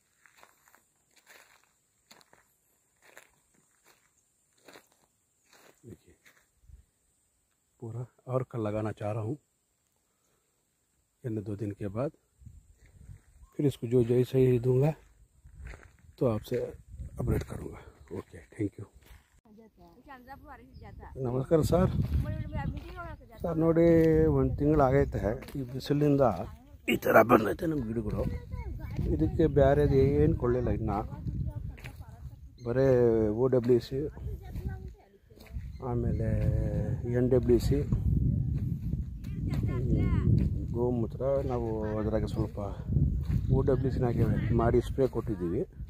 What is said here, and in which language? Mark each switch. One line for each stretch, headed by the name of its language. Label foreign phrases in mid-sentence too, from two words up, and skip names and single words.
Hindi: देखिए पूरा और कल लगाना चाह रहा हूँ, यानी 2 दिन के बाद फिर इसको जो जैसे ही दूंगा तो आपसे अपडेट करूँगा।
English: OK, thank you.
Kannada: ನಮಸ್ಕಾರ ಸರ್. ಸರ್ ನೋಡಿ, 1 ತಿಂಗಳು ಆಗೈತೆ ಈ ಬಿಸಿಲಿಂದ ಈ ಥರ ಬಂದೈತೆ ನಮ್ಮ ಗಿಡಗಳು. ಇದಕ್ಕೆ ಬೇರೆದು ಏನು ಕೊಳ್ಳಿಲ್ಲ ಇನ್ನು, ಬರೀ OWC ಆಮೇಲೆ NWC ಗೋಮೂತ್ರ ನಾವು ಅದರಾಗೆ ಸ್ವಲ್ಪ OWCನಾಗೆ ಮಾಡಿ ಸ್ಪ್ರೇ ಕೊಟ್ಟಿದ್ದೀವಿ.